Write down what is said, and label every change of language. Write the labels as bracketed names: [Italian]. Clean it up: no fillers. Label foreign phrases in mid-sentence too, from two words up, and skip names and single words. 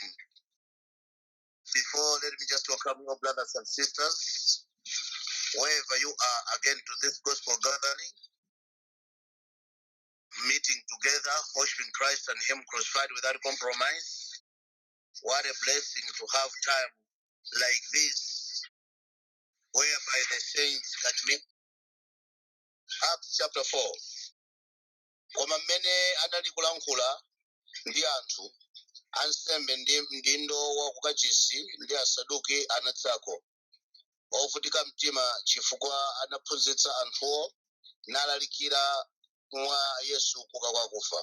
[English] Before, let me just welcome your brothers and sisters, wherever you are, again to this gospel gathering, meeting together, worshiping Christ and Him crucified without compromise. What a blessing to have time like this, whereby the saints can meet. Acts chapter 4. [Nyanja] Koma mmene anali kulankhula ndi anthu ansembe ndi mdindo wa kukachisi ndi asaduki anatsako ovutika mtima chifukwa anaphunzitsa anthuwo nalalikira mwa Yesu kuuka kwa akufa.